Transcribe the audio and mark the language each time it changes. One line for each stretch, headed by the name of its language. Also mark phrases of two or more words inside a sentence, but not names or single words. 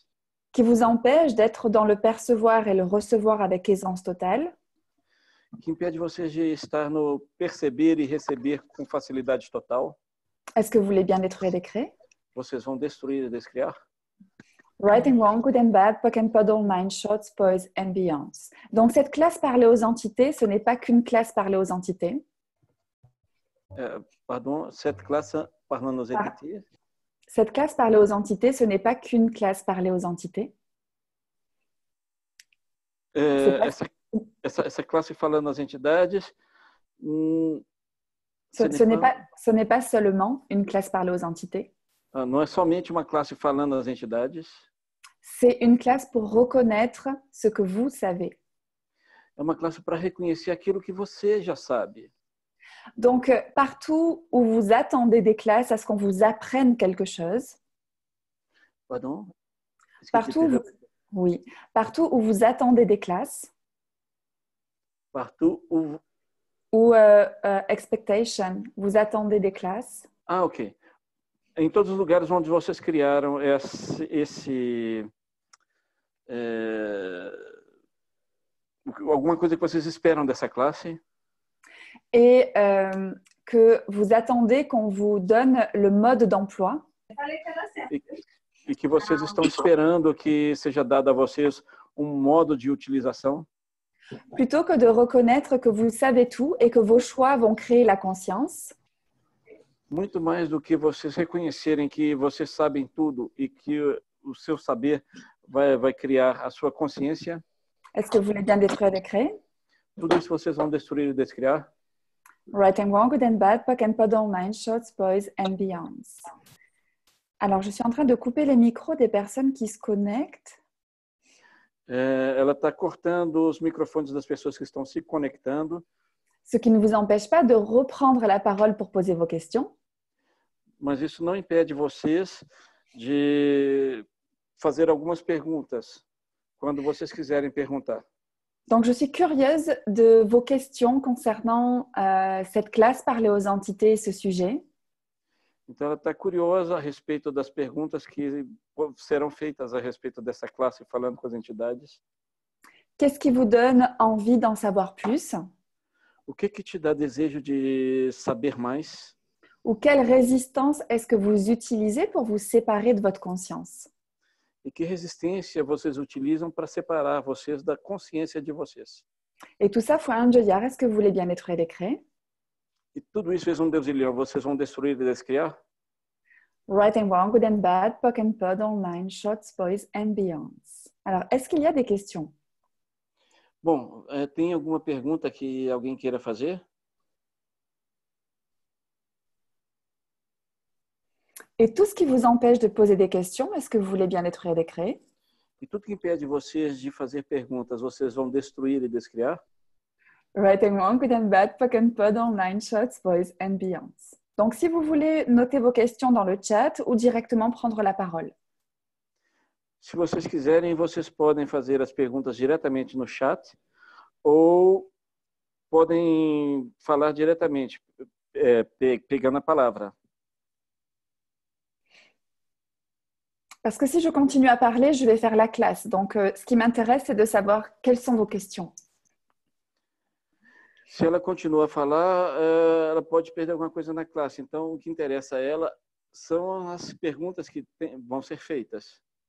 French: qui vous empêche d'être dans le percevoir et le recevoir avec aisance totale,
Portuguese: que impede vocês de estar no perceber e receber com facilidade total,
French: est-ce que vous voulez bien détruire et décréer?
Portuguese: vocês vão destruir e descriar?
English: Right and Wrong, Good and Bad, POC and Pod, Online, Shorts, Boys and Beyonds.
French: Donc cette classe parler aux entités, ce n'est pas qu'une classe parler aux entités. Pardon, cette classe parlant aux entités. Cette classe parler aux entités, ce n'est pas qu'une classe parler aux entités.
Portuguese: Essa classe falando às entidades,
French: Ce n'est pas seulement une classe parler aux entités.
Portuguese: não é somente uma classe falando às entidades.
French: C'est une classe pour reconnaître ce que vous savez.
Portuguese: É uma classe para reconhecer aquilo que você já sabe.
French: Donc, partout où vous attendez des classes à ce qu'on vous apprenne quelque chose, Pardon? partout où vous attendez des classes, Partout où... ou expectation, vous attendez des classes. Ah, ok.
Portuguese: Em todos os lugares onde vocês criaram alguma coisa que vocês esperam dessa classe.
French: Et que vous attendez qu'on vous donne le mode d'emploi.
Portuguese: E que vocês estão esperando que seja dado a vocês modo de utilização.
French: Plutôt que de reconnaître que vous savez tout et que vos choix vont créer la conscience.
Portuguese: Muito mais do que vocês reconhecerem que vocês sabem tudo e que o seu saber vai criar a sua consciência.
French: Est-ce que vous voulez bien détruire et décréer?
Portuguese: Tudo isso vocês vão destruir e descriar.
English: Right and Wrong, Good and Bad, POC and Pod, Online, Shorts, Boys and Beyonds.
French: Alors, je suis en train de couper les micros des personnes qui se connectent.
Portuguese: Ela está cortando os microfones das pessoas que estão se conectando.
French: Ce qui ne vous empêche pas de reprendre la parole pour poser vos questions.
Portuguese: Mas isso não impede vocês de fazer algumas perguntas quando vocês quiserem perguntar.
French: Donc, je suis curieuse de vos questions concernant cette classe parler aux entités et ce sujet.
Portuguese: Então, ela está curiosa a respeito das perguntas que serão feitas a respeito dessa classe falando com as entidades.
French: Qu'est-ce qui vous donne envie d'en savoir plus?
Portuguese: O que te dá desejo de saber mais?
French: Ou quelle résistance est-ce que vous utilisez pour vous séparer de votre conscience?
Portuguese: E que resistência vocês utilizam para separar vocês da consciência de vocês? Et tout ça foi un odiar.
French: Est-ce que vous voulez bien détruire et décréer?
Portuguese: E tudo isso fez Deus e leão. Vocês vão destruir e descriar?
English: Right and wrong, good and bad, POC and POD, online, short, boys and beyonds.
French: Alors, est-ce qu'il y a des questions?
Portuguese: Bom, tem alguma pergunta que alguém queira fazer?
French: Et tout ce qui vous empêche de poser des questions, est-ce que vous voulez bien détruire et décréer?
Portuguese: E tudo que impede vocês de fazer perguntas, vocês vão destruir e descriar?
English: Right and wrong, good and bad, POC and POD, online, short, boys and beyonds.
French: Donc, si vous voulez noter vos questions dans le chat ou directement prendre la parole.
Portuguese: Se vocês quiserem, vocês podem fazer as perguntas diretamente no chat ou podem falar diretamente, pegando a palavra.
French: Parce que si je continue à parler, je vais faire la classe. Donc, ce qui m'intéresse, c'est de savoir quelles sont vos questions.
Portuguese: Se ela continua a falar, ela pode perder alguma coisa na classe. Então, o que interessa a ela são as perguntas que vão ser feitas.